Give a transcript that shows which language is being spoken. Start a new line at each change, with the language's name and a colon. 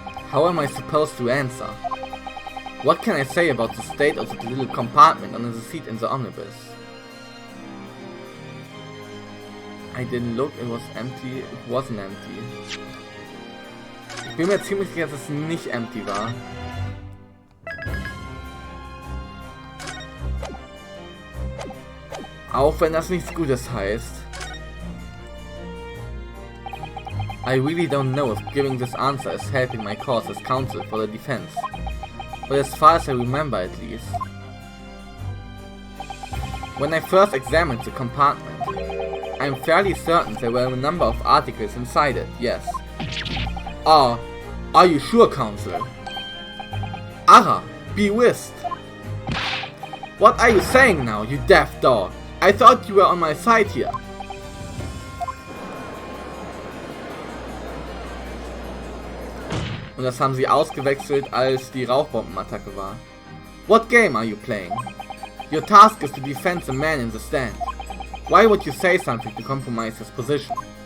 English: How am I supposed to answer? What can I say about the state of the little compartment under the seat in the omnibus? I didn't look, it was empty, it wasn't empty.
German: Ich bin mir ziemlich sicher, dass es nicht empty war. Auch wenn das nichts Gutes heißt.
English: I really don't know if giving this answer is helping my cause as counsel for the defense. But as far as I remember at least. When I first examined the compartment, I am fairly certain there were a number of articles inside it, yes. Are you sure, counsel? Ara, be whist! What are you saying now, you deaf dog? I thought you were on my side here.
German: Und das haben sie ausgewechselt, als die Rauchbombenattacke war.
English: What game are you playing? Your task is to defend the man in the stand. Why would you say something to compromise his position?